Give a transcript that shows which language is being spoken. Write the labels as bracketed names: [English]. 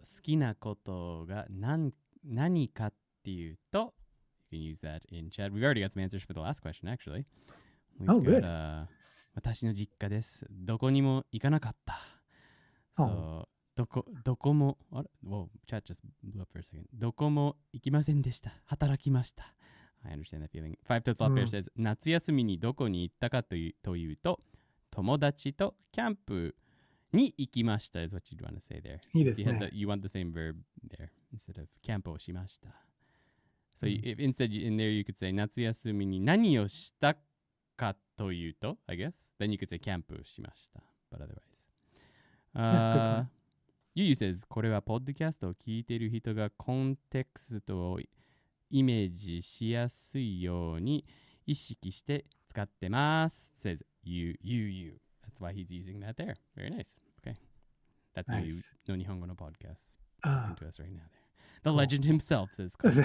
[Japanese] 好きなことが何かっていうと [English] You can use that in chat. We've already got some answers for the last question, actually. We've good. [Japanese] 私の実家です。どこにも行かなかった。 [English] So, [Japanese] どこも、あれ [English] Whoa, chat just blew up for a second. [Japanese] どこも行きませんでした。働きました。 [English] I understand that feeling. Five Toad Slot Bear says, [Japanese] 夏休みにどこに行ったかというと、友達とキャンプに行きました [English] is what you'd want to say there. [Japanese] いいですね。 [English] You want the same verb there instead of [Japanese] キャンプをしました。 [English] So if instead in there you could say [Japanese] 夏休みに何をしたかというと [English] I guess then you could say [Japanese] キャンプをしました [English] but otherwise Yu says [Japanese] これはポッドキャストを聞いている人がコンテクストをイメージしやすいように意識して使ってます [English] says you that's why he's using that there very nice okay that's nice. Yu no Nihongo no podcast to us right now there The legend himself says